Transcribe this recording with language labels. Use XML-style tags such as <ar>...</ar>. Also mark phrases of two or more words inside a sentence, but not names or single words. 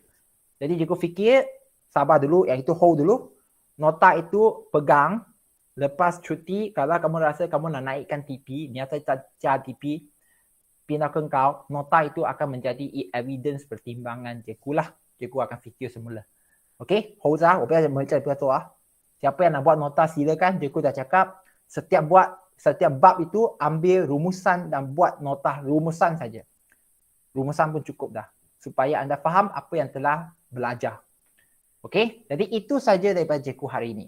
<ms>Jadi cikgu fikir sabar dulu, yang itu hold dulu. Nota itu pegang. Lepas cuti, kalau kamu rasa kamu nak naikkan TP, nyata cara TP, pindah ke kau, nota itu akan menjadi evidence pertimbangan cikgu lah. Cikgu akan fikir semula. Okay,</ms> <zh>猴子啊，我不要做啊。</zh> <ms>Siapa yang nak buat nota silakan. Cikgu dah cakap setiap bab itu ambil rumusan dan buat nota rumusan saja. Rumusan pun cukup dah supaya anda faham apa yang telah belajar. Okay, jadi itu saja daripada cikgu hari ini.</ms>